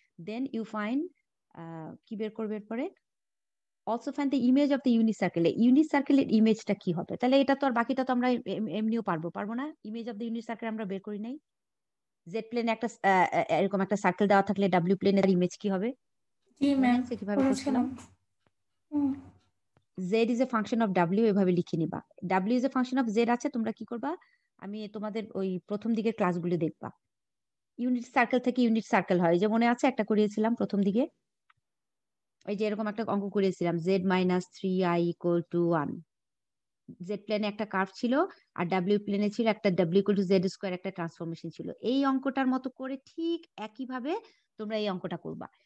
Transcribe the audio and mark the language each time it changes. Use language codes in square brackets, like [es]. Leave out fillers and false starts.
[en] then you find, [bn] কি বের করবে এরপরে, [en] also find the image of the unit circle, [bn] unit সার্কেলের ইমেজটা কি হবে, তাহলে এটা তো আর বাকিটা তো আমরা এমনিও পারবো না, [en] image of the unit circle [bn] আমরা বের করি নাই। জেড প্লেনে একটা এরকম একটা সার্কেল দেওয়া থাকলে ডাব্লিউ প্লেনের ইমেজ কি হবে, জি মনে ম্যাম, আছে কিভাবে করছিলাম? করেছিলাম। হুম। [en] Z is a function of W, [bn] এভাবে লিখে নিবা। [en] W is a function of Z [bn] আছে, তোমরা কি করবা, আমি তোমাদের ওই প্রথম দিকের ক্লাসগুলো দেখবা, ইউনিট সার্কেল থেকে ইউনিট সার্কেল হয়, যে মনে আছে একটা করিয়েছিলাম প্রথম দিকে, এই যে এরকম একটা অঙ্ক করিয়েছিলাম, Z-3i = 1, জেড প্লেনে একটা কার্ভ ছিল আর ডাব্লিউ প্লেনে ছিল একটা W = Z² একটা ট্রান্সফরমেশন ছিল, এই অঙ্কটার মতো করে ঠিক একইভাবে তোমরা এই অঙ্কটা করবা।